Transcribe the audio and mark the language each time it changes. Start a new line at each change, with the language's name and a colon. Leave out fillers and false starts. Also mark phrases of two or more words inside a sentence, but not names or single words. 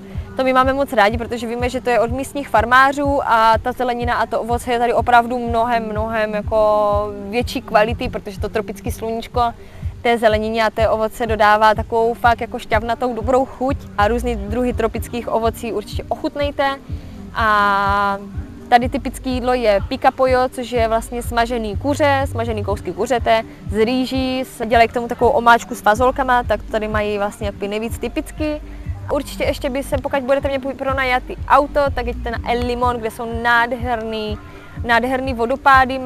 Czech: To my máme moc rádi, protože víme, že to je od místních farmářů a ta zelenina a to ovoce je tady opravdu mnohem jako větší kvality, protože to tropické sluníčko té zelenině a té ovoce dodává takovou fakt jako šťavnatou dobrou chuť. A různý druhy tropických ovocí určitě ochutnejte. A tady typické jídlo je
Spanish: pica pollo,
Czech: což je vlastně smažený kuře, smažený kousky kuřete z rýží, dělají k tomu takovou omáčku s fazolkama, tak to tady mají vlastně jako nejvíc typicky. Určitě ještě by se, pokud budete mě pronajatý auto, tak jeďte na El Limón, kde jsou nádherný vodopády.